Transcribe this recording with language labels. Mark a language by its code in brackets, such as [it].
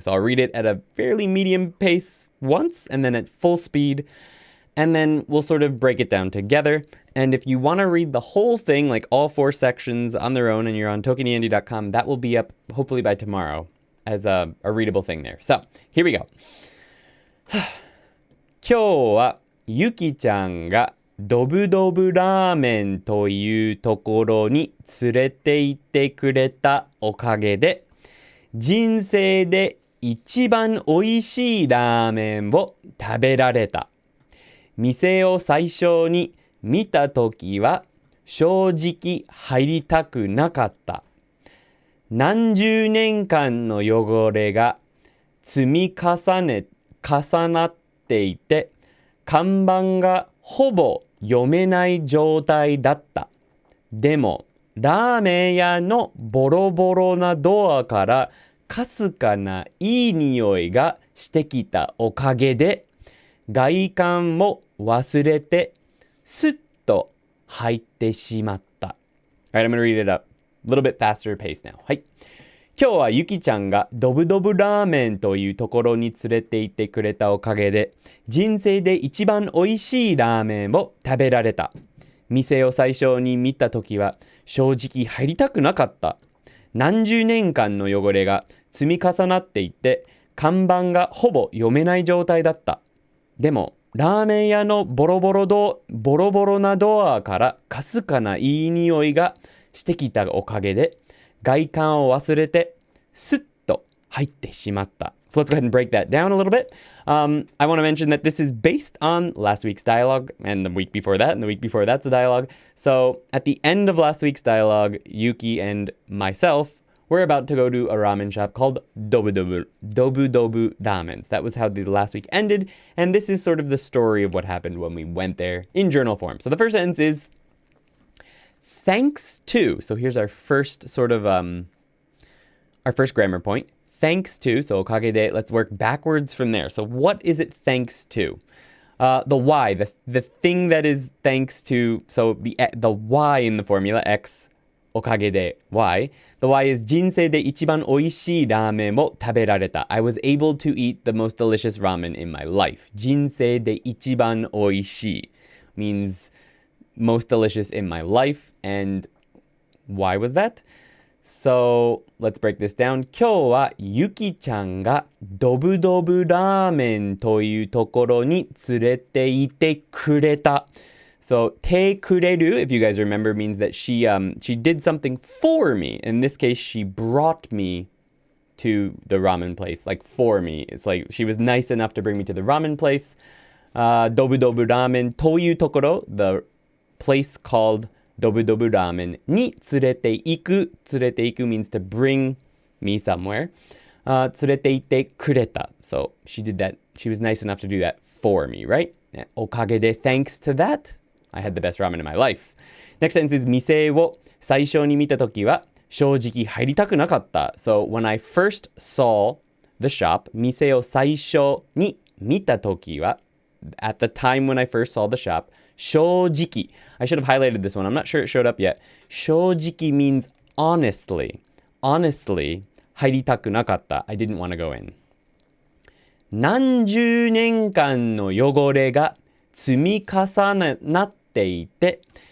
[en] So I'll read it at a fairly medium pace once and then at full speed. And then we'll sort of break it down together. And if you want to read the whole thing, like all 4 sections on their own, and you're on ToKiniAndy.com, that will be up hopefully by tomorrow as a readable thing there. So, here we go. [ja] 今日はゆきちゃんがドブドブラーメンというところに連れて行ってくれたおかげで、人生で一番おいしいラーメンを食べられた。店を最初に見たときは正直入りたくなかった。何十年間の汚れが積み重なっていて、看板がほぼ読めない状態だった。でも、ラーメン屋のボロボロなドアからかすかないい匂いがしてきたおかげで、外観も忘れてスッと入ってしまった。 [en] Alright, I'm gonna read it up. A little bit faster pace now. [ja] はい。今日はゆきちゃんがドブドブラーメンというところに連れて行ってくれたおかげで、人生で一番美味しいラーメンを食べられた。店を最初に見たときは正直入りたくなかった。何十年間の汚れが積み重なっていて、看板がほぼ読めない状態だった。でも、ラーメン屋のボロボロなドアからかすかないい匂いがしてきたおかげで、外観を忘れて、スッと入ってしまった。 [en] So let's go ahead and break that down a little bit. I want to mention that this is based on last week's dialogue and the week before that, and the week before that's a dialogue. So at the end of last week's dialogue, Yuki and myself were about to go to a ramen shop called Dobu Dobu Ramens. That was how the last week ended, and this is sort of the story of what happened when we went there in journal form. So the first sentence is, thanks to. So here's our first sort of, our first grammar point. Thanks to, so おかげで, let's work backwards from there. So what is it thanks to? The Y, the thing that is thanks to, so the Y in the formula, X, おかげで, Y. The Y is [ja] 人生で一番美味しいラーメンを食べられた. [en] I was able to eat the most delicious ramen in my life. [ja] 人生で一番美味しい [en] means most delicious in my life. And why was that? So let's break this down. [ja] 今日はゆきちゃんがドブドブラーメンというところに連れて行ってくれた。 [en] So てくれる, if you guys remember, means that she did something for me. In this case, she brought me to the ramen place, like for me. It's like she was nice enough to bring me to the ramen place. [ja] ドブドブラーメンというところ, [en] the place called [ja] ドブドブラーメンに連れて行く。 [en] 連れて行く means to bring me somewhere. [ja] 連れて行ってくれた. [en] So she did that. She was nice enough to do that for me, right? おかげで thanks to that, I had the best ramen in my life. Next sentence is [ja] 店を最初に見たときは正直入りたくなかった. [en] So when I first saw the shop, [ja] 店を最初に見たときは, [en] at the time when I first saw the shop, 正直. I should have highlighted this one. I'm not sure it showed up yet. 正直 means honestly. Honestly, [ja] 入りたくなかった. [en] I didn't want to go in. [ja] 何十年間の汚れが積み重なっていて.